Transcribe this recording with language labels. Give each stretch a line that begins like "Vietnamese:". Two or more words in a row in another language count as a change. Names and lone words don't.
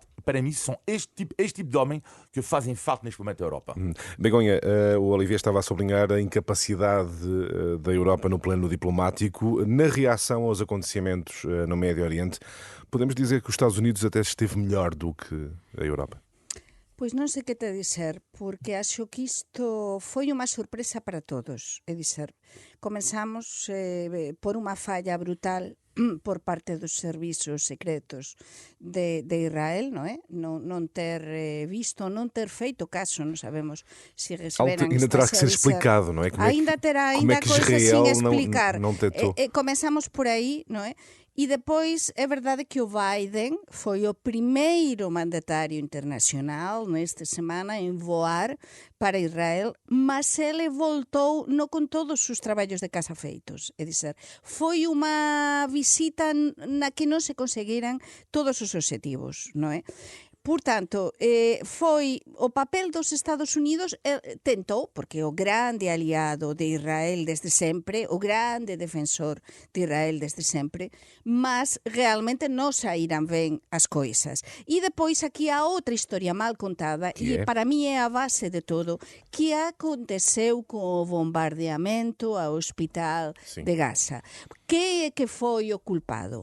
Portuguese: Para mim, são este tipo de homem que fazem falta neste momento da Europa. Begonha, o Olivier estava a sublinhar a incapacidade da Europa no plano diplomático. Na reação aos acontecimentos no Médio Oriente, podemos dizer que os Estados Unidos até esteve melhor do que a Europa?
Galician: Pois non sei que te dizer, porque acho que isto foi unha sorpresa para todos. É dizer, comenzamos por unha falla brutal por parte dos servizos secretos de Israel, non é? Non ter visto, non ter feito caso, non sabemos se receberan
Portuguese: Ainda terá que ser explicado, não é?
Galician: Ainda terá coisas sin explicar.
Portuguese: Não tentou.
Galician: Comenzamos por aí, non é?
Portuguese: E depois é verdade que o Biden foi o primeiro mandatário internacional nesta semana em voar para Israel, mas ele voltou não com todos os trabalhos de casa feitos. É dizer, foi uma visita na que não se conseguiram todos os objetivos, não é? Portanto, foi o papel dos Estados Unidos, tentou, porque é o grande aliado de Israel desde sempre, o grande defensor de Israel desde sempre, mas realmente
Galician: non saíran ben as coisas. E depois aquí há outra historia mal contada, e para mí é a base de todo, que aconteceu con o bombardeamento ao hospital de Gaza. Que é que foi o culpado?